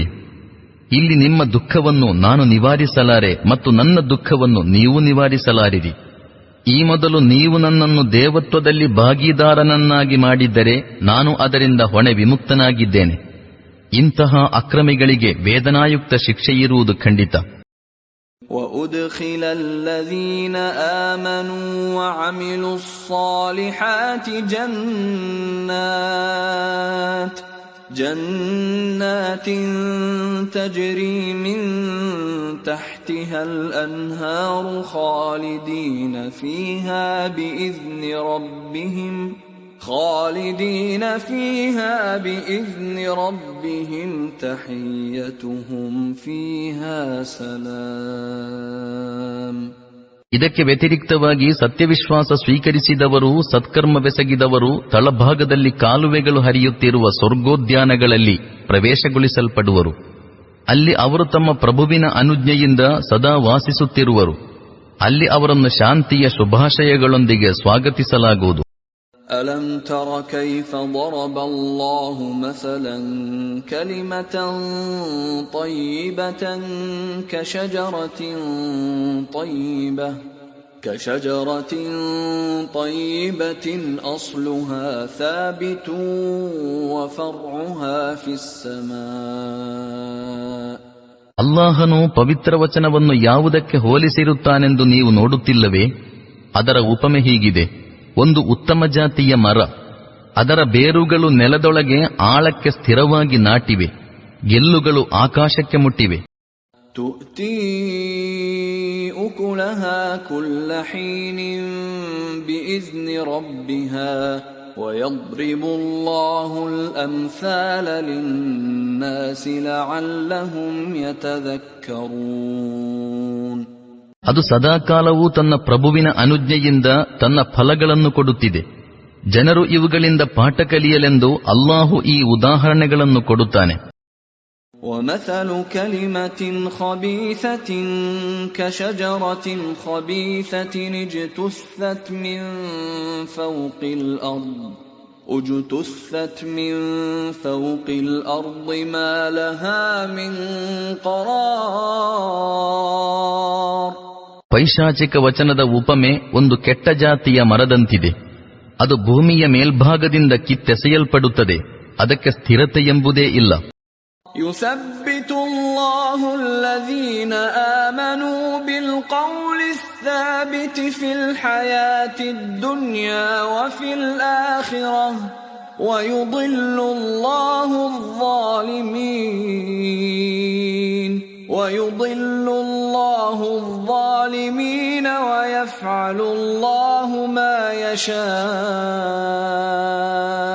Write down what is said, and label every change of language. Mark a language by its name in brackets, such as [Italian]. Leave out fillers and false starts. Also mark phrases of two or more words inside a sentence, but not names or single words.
[Kannada] ಇಲ್ಲಿ ನಿಮ್ಮ ದುಃಖವನ್ನು ನಾನು ನಿವಾರಿಸಲಾರೆ ಮತ್ತು ನನ್ನ ದುಃಖವನ್ನು ನೀವು ನಿವಾರಿಸಲಾರಿರಿ. ಈ ಮೊದಲು ನೀವು ನನ್ನನ್ನು ದೇವತ್ವದಲ್ಲಿ ಭಾಗೀದಾರನನ್ನಾಗಿ ಮಾಡಿದ್ದರೆ ನಾನು ಅದರಿಂದ ಹೊಣೆ ವಿಮುಕ್ತನಾಗಿದ್ದೇನೆ. ಇಂತಹ ಅಕ್ರಮಿಗಳಿಗೆ ವೇದನಾಯುಕ್ತ ಶಿಕ್ಷೆಯಿರುವುದು ಖಂಡಿತ. [Arabic] وَأُدْخِلَ الَّذِينَ آمَنُوا وَعَمِلُوا الصَّالِحَاتِ جَنَّاتٍ تَجْرِي مِن تَحْتِهَا الْأَنْهَارُ خَالِدِينَ فِيهَا بِإِذْنِ رَبِّهِمْ تَحِيَّتُهُمْ فِيهَا سَلَامٌ. [Kannada] ಇದಕ್ಕೆ ವ್ಯತಿರಿಕ್ತವಾಗಿ ಸತ್ಯವಿಶ್ವಾಸ ಸ್ವೀಕರಿಸಿದವರು, ಸತ್ಕರ್ಮವೆಸಗಿದವರು ತಳಭಾಗದಲ್ಲಿ ಕಾಲುವೆಗಳು ಹರಿಯುತ್ತಿರುವ ಸ್ವರ್ಗೋದ್ಯಾನಗಳಲ್ಲಿ ಪ್ರವೇಶಗೊಳಿಸಲ್ಪಡುವರು. ಅಲ್ಲಿ ಅವರು ತಮ್ಮ ಪ್ರಭುವಿನ ಅನುಜ್ಞೆಯಿಂದ ಸದಾ ವಾಸಿಸುತ್ತಿರುವರು. ಅಲ್ಲಿ ಅವರನ್ನು ಶಾಂತಿಯ ಶುಭಾಶಯಗಳೊಂದಿಗೆ ಸ್ವಾಗತಿಸಲಾಗುವುದು. [Arabic] أَلَمْ تَرَ كَيْفَ ضَرَبَ اللَّهُ مَثَلًا كَلِمَةً طَيِّبَةً كَشَجَرَةٍ طَيِّبَةٍ أَصْلُهَا ثَابِتٌ وَفَرْعُهَا فِي السَّمَاءِ. [Kannada] ಅಲ್ಲಾಹನು ಪವಿತ್ರ ವಚನವನ್ನು ಯಾವುದಕ್ಕೆ ಹೋಲಿಸಿರುತ್ತಾನೆಂದು ನೀವು ನೋಡುತ್ತಿಲ್ಲವೇ? ಅದರ ಉಪಮೆ ಹೀಗಿದೆ. ಒಂದು ಉತ್ತಮ ಜಾತಿಯ ಮರ, ಅದರ ಬೇರುಗಳು ನೆಲದೊಳಗೆ ಆಳಕ್ಕೆ ಸ್ಥಿರವಾಗಿ ನಾಟಿವೆ, ಗೆಲ್ಲುಗಳು ಆಕಾಶಕ್ಕೆ ಮುಟ್ಟಿವೆ. [Arabic] تُؤْتِي أُكُلَهَا كُلَّ حِينٍ بِإِذْنِ رَبِّهَا وَيَضْرِبُ اللَّهُ الْأَمْثَالَ لِلنَّاسِ لَعَلَّهُمْ يَتَذَكَّرُونَ. [Kannada] ಅದು ಸದಾಕಾಲವೂ ತನ್ನ ಪ್ರಭುವಿನ ಅನುಜ್ಞೆಯಿಂದ ತನ್ನ ಫಲಗಳನ್ನು ಕೊಡುತ್ತಿದೆ. ಜನರು ಇವುಗಳಿಂದ ಪಾಠ ಕಲಿಯಲೆಂದು ಅಲ್ಲಾಹು ಈ ಉದಾಹರಣೆಗಳನ್ನು ಕೊಡುತ್ತಾನೆ. [Arabic] وَمَثَلُ كَلِمَةٍ خَبِيثَةٍ كَشَجَرَةٍ خَبِيثَةٍ اجْتُثَّتْ مِنْ فَوْقِ الْأَرْضِ مَا لَهَا مِنْ قَرَارٍ. [Kannada] ಪೈಶಾಚಿಕ ವಚನದ ಉಪಮೆ ಒಂದು ಕೆಟ್ಟ ಜಾತಿಯ ಮರದಂತಿದೆ. ಅದು ಭೂಮಿಯ ಮೇಲ್ಭಾಗದಿಂದ ಕಿತ್ತೆಸೆಯಲ್ಪಡುತ್ತದೆ, ಅದಕ್ಕೆ ಸ್ಥಿರತೆ ಎಂಬುದೇ ಇಲ್ಲ. [Arabic] يثبت الله الذين آمنوا بالقول الثابت في الحياة الدنيا وفي الآخرة ويضل الله الظالمين ويفعل الله ما يشاء.